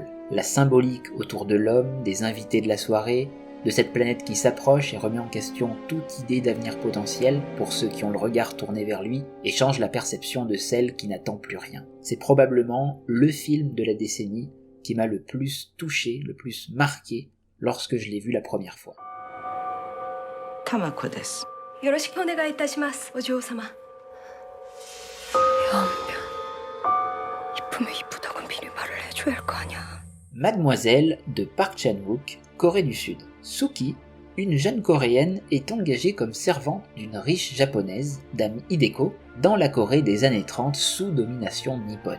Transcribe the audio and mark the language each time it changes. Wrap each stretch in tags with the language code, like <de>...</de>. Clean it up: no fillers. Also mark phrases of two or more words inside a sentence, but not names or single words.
<fr>La symbolique autour de l'homme, des invités de la soirée, de cette planète qui s'approche et remet en question toute idée d'avenir potentiel pour ceux qui ont le regard tourné vers lui et change la perception de celle qui n'attend plus rien. C'est probablement le film de la décennie qui m'a le plus touché, le plus marqué lorsque je l'ai vu la première fois.</fr> <ja>タマコです. よろしくお願いいたします、お嬢様.</ja> <fr>Mademoiselle de Park Chan-wook, Corée du Sud. Suki, une jeune coréenne, est engagée comme servante d'une riche japonaise, Dame Hideko, dans la Corée des années 30 sous domination nippone.</fr>